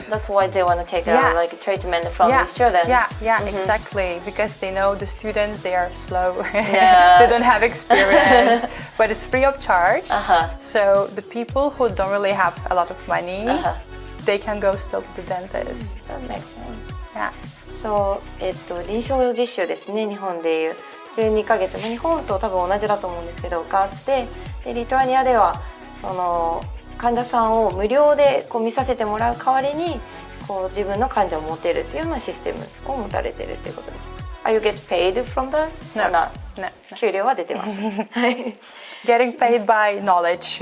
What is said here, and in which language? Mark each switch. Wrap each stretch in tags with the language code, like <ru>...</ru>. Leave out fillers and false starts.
<en>That's why they want to take like treatment from these children. Yeah, exactly. Because they know the students, they are slow. They don't have experience, but it's free of charge. So the people who don't really have a lot of money, they can go still to the dentist. That makes sense. Yeah.</en> <ja>So, 臨床実習ですね、日本でいう12ヶ月、日本と多分同じだと思うんですけどがあって、でリトアニアではその患者さんを無料でこう見させてもらう代わりにこう自分の患者を持てるっていうようなシステムを持たれてるっていうことです。</ja> <en>Are you get paid from that? No. Or not? No.</en> <ja>給料は出てます。</ja> <en>Getting paid by knowledge.</en>